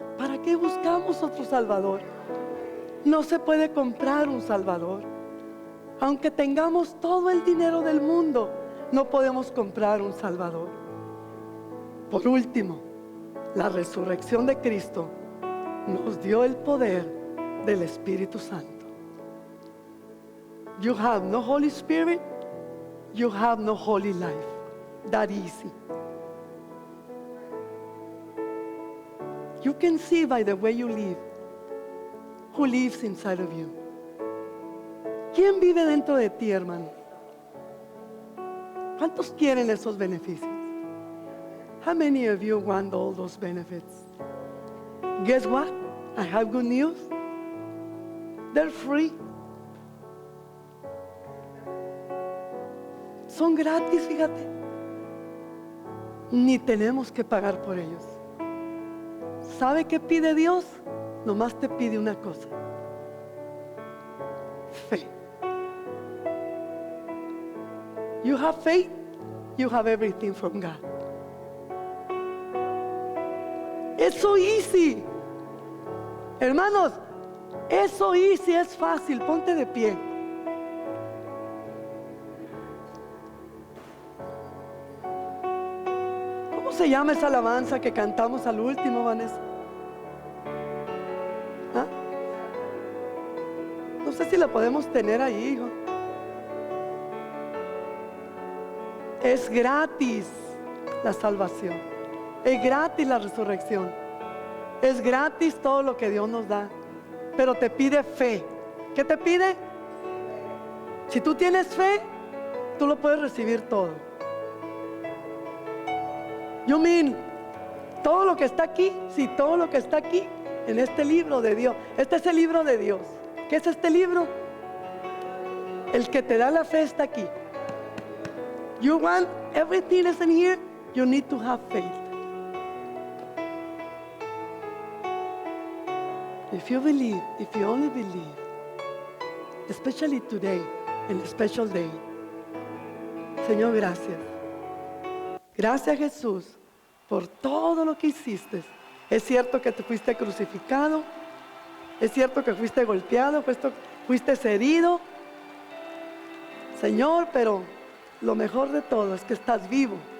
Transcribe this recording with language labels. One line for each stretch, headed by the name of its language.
Spanish: ¿Para qué buscamos otro Salvador? No se puede comprar un Salvador. Aunque tengamos todo el dinero del mundo, no podemos comprar un Salvador. Por último, la resurrección de Cristo nos dio el poder del Espíritu Santo.
English: You have no Holy Spirit, you have no holy life. That easy. You can see by the way you live who lives inside of you.
Spanish: ¿Quién vive dentro de ti, hermano? ¿Cuántos quieren esos beneficios?
English: How many of you want all those benefits? Guess what? I have good news. They're free.
Spanish: Son gratis, fíjate. Ni tenemos que pagar por ellos. ¿Sabe qué pide Dios? Nomás te pide una cosa: fe.
English: You have faith, you have everything from God. It's so easy.
Spanish: Hermanos, es
English: so easy,
Spanish: es fácil. Ponte de pie. ¿Cómo se llama esa alabanza que cantamos al último, Vanessa? ¿Ah? No sé si la podemos tener ahí, hijo. Es gratis la salvación. Es gratis la resurrección. Es gratis todo lo que Dios nos da. Pero te pide fe. ¿Qué te pide? Si tú tienes fe, tú lo puedes recibir todo.
English: You mean,
Spanish: todo lo que está aquí, sí, todo lo que está aquí en este libro de Dios. Este es el libro de Dios. ¿Qué es este libro? El que te da la fe está aquí.
English: You want everything is in here, you need to have faith. If you believe, if you only believe, especially today, in a special day.
Spanish: Señor, gracias. Gracias, Jesús, por todo lo que hiciste. Es cierto que te fuiste crucificado, es cierto que fuiste golpeado, fuiste herido, Señor, pero lo mejor de todo es que estás vivo.